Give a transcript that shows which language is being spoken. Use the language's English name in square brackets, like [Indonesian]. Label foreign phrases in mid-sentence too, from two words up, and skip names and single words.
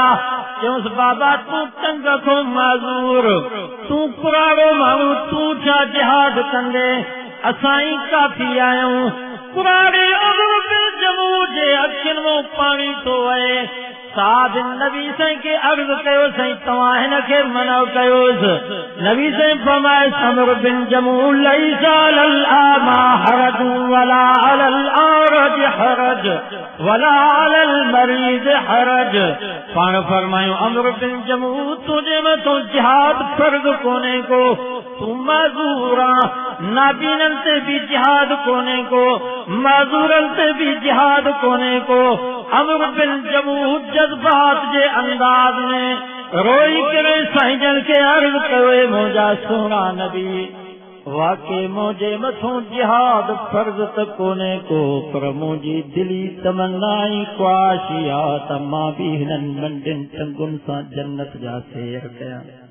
[Sindhi] चयोसि बाबा तूं टंग खां माज़ूर, तूं पुराणो माण्हू, तूं छा जिहाद कंदे? असां ई काफ़ी आहियूं। पुराणे अमर बिन जमूह जे अखियुनि मां पाणी थो वहे। साद नबी साईं खे अर्ज़ कयो साईं तव्हां हिन खे मना कयोसि। नबी साईं फरमाए अमर बिन जमूह [Arabic] ليس على الأعمى حرج ولا على الأعرج حرج ولا على المريض حرج. [Sindhi] पाण फरमायो अमर बिन जमूह तुंहिंजे मथां जिहाद फर्ज़ कोन्हे को, तूं माज़ूर आहीं। नाबीननि ते बि जिहाद कोन्हे को, माज़ूरनि ते बि जिहाद कोन्हे को। अमर बिन जमूह जज़्बात जे अंदाज में रोई करे साईं जन खे अर्ज़ कयो मुंहिंजा सुहिणा नबी वाक़ई मुंहिंजे मथां जिहाद फर्ज़ त कोन्हे को, पर मुंहिंजी दिली तमन्ना ई ख्वाहिश आहे त मां बि हिननि नंढनि टंगुनि सां जन्नत जा सैर कयां।